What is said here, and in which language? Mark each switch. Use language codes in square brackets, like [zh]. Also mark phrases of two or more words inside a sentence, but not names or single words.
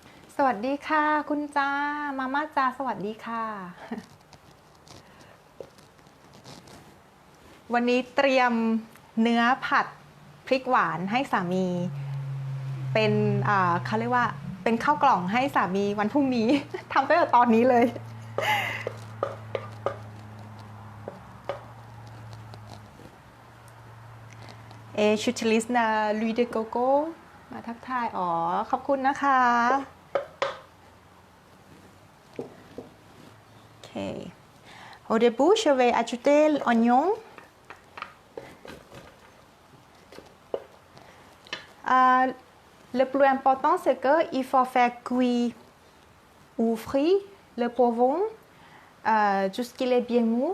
[th] สวัสดีค่ะคุณจ้ามาม่าจ้าสวัสดีค่ะ วันนี้เตรียมเนื้อผัดพริกหวานให้สามีเป็นเขาเรียกว่าเป็นข้าวกล่องให้สามีวันพรุ่งนี้ ทำตั้งแต่ตอนนี้เลย ชูทิลิสนาลุยเดโกโก้มาทักทายอ๋อขอบคุณนะคะ Ok. [fr] Au début, je vais ajouter l'oignon. Le plus important, c'est qu'il faut faire cuire ou frire le poivron jusqu'il est bien mûr.